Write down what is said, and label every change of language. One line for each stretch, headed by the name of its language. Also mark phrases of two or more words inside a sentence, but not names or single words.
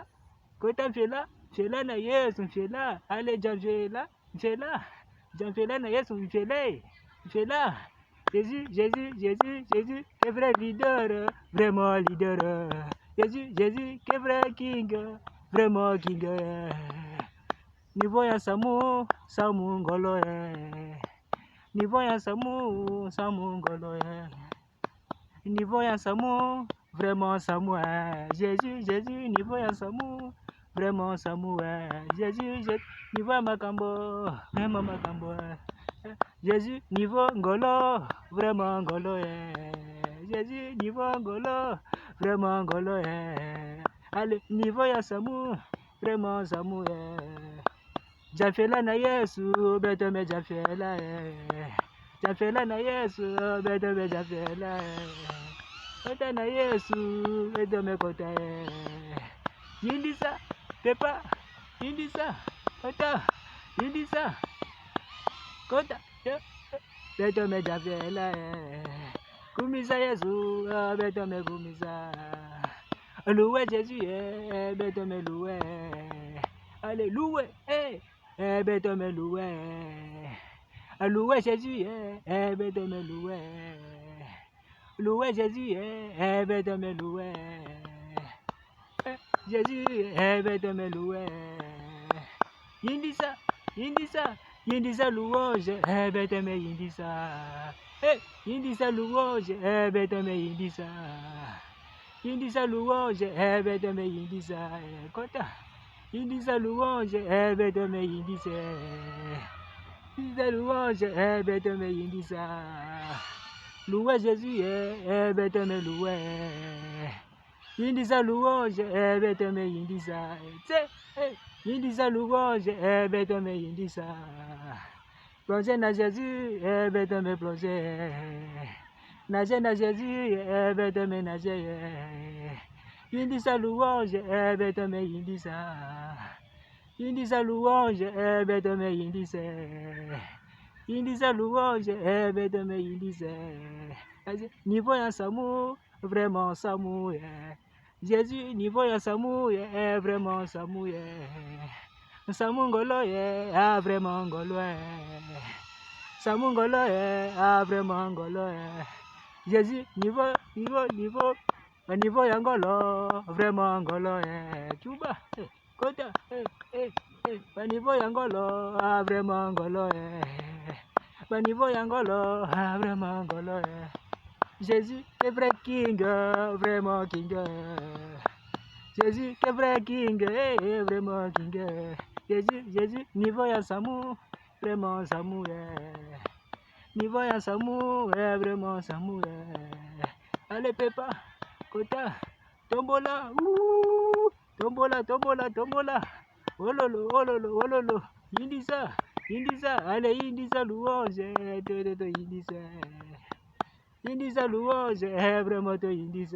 Kituba (Democratic Republic of Congo): Kota mfela, mfela na Yesu, mfela, ale jamfela, jamfela na Yesu, mfela,
French: Jésus, que vrai leader, vraiment leader, Jésus, que vrai king, vraiment king,
Kituba (Democratic Republic of Congo): niveau ya Samu, ngolo, niveau ya Samu, ngolo, niveau ya Samu, vraiment Samu, Jésus, niveau ya Samu, vraiment Samu, Jésus, niveau ya makambo, vraiment makambo, Jésus, niveau ngolo, vraiment ngolo, Jésus, niveau ngolo, vraiment ngolo, allez, niveau ya Samu, vraiment Samu, Jafela na Yesu, betome Jafela. Jafela na Yesu, betome Jafela. Kota na Yesu, betome kota. Yindisa, pepa, yindisa, kota, yindisa, kota, betome Jafela. Kumisa Yesu, betome kumisa.
French: Loué Jésus, betome loué. Alléluia, betome loué. Loué Jésus, betome loué. Loué Jésus, betome loué. Jésus, betome loué.
Kituba (Democratic Republic of Congo): Yindisa, yindisa, yindisa louange, betome yindisa. Yindisa louange, betome yindisa. Yindisa louange, betome yindisa. Kota. Yindisa louange, betome yindisa. Yindisa louange, betome yindisa.
French: Loué Jésus, betome loué.
Kituba (Democratic Republic of Congo): Yindisa louange, betome yindisa. Yindisa louange, betome yindisa.
French: Plongez na Jésus, betome plongez. Nagez na Jésus, betome nagez.
Kituba (Democratic Republic of Congo): Yindisa louange, betome yindisa. Yindisa louange, betome yindisa. Yindisa louange, betome yindisa. Niveau ya samu, vraiment samu. Jésus, niveau ya samu, vraiment samu. Samu ngolo, vraiment ngolo. Samu ngolo, vraiment ngolo. Jésus, niveau ya ngolo, vraiment ngolo. Cuba, kota, niveau ya ngolo, vraiment ngolo. Niveau ya ngolo, vraiment ngolo.
French: Jésus, est vrai king, vraiment king. Jésus, est vrai king, vraiment king.
Kituba (Democratic Republic of Congo): Jésus, niveau ya samu, vraiment samu. Niveau ya samu, vraiment samu. Allez pepa, kota, tombola, tombola, tombola, tombola. Ololo, ololo, ololo. Yindisa, yindisa, allez yindisa louange, yindisa. Yindisa louange, vraiment to yindisa.